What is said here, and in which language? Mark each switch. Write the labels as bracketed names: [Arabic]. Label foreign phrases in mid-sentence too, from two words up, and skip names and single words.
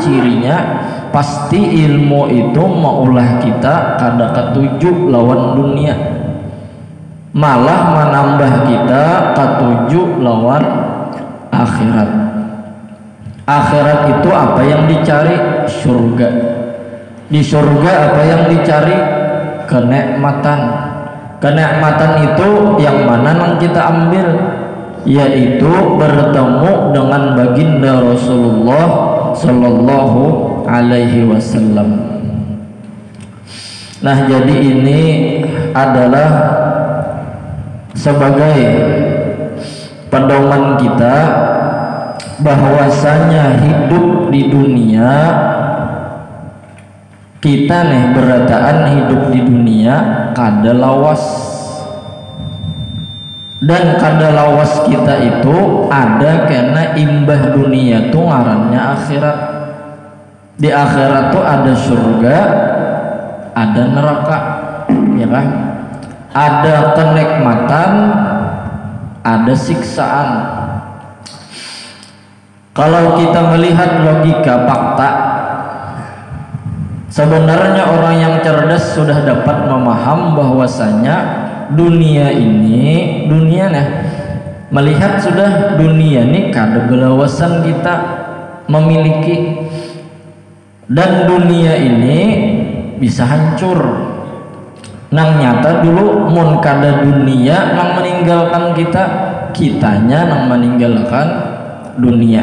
[Banjar] Cirinya pasti ilmu itu maulah kita kada ketuju lawan dunia, malah menambah kita ketuju lawan akhirat. [Indonesian] Akhirat itu apa yang dicari? Surga. Di surga apa yang dicari? Kenikmatan. Kenikmatan itu yang mana yang kita ambil? Yaitu bertemu dengan baginda Rasulullah [Arabic] صلى الله عليه وسلم. [Banjar] Nah, jadi ini adalah sebagai pedoman kita bahwasanya hidup di dunia kita berataan hidup di dunia kada lawas, dan kada lawas kita itu ada karena imbah dunia tuh ngarannya akhirat. Di akhirat tuh ada surga, ada neraka, [Indonesian] ya kan? Ada kenikmatan, ada siksaan. Kalau kita melihat logika fakta, sebenarnya orang yang cerdas sudah dapat memaham bahwasanya dunia ini, melihat sudah dunia ini kada belawasan kita memiliki, dan dunia ini bisa hancur. [Banjar] Nang nyata dulu mun kada dunia nang meninggalkan kita, kitanya nang meninggalkan dunia.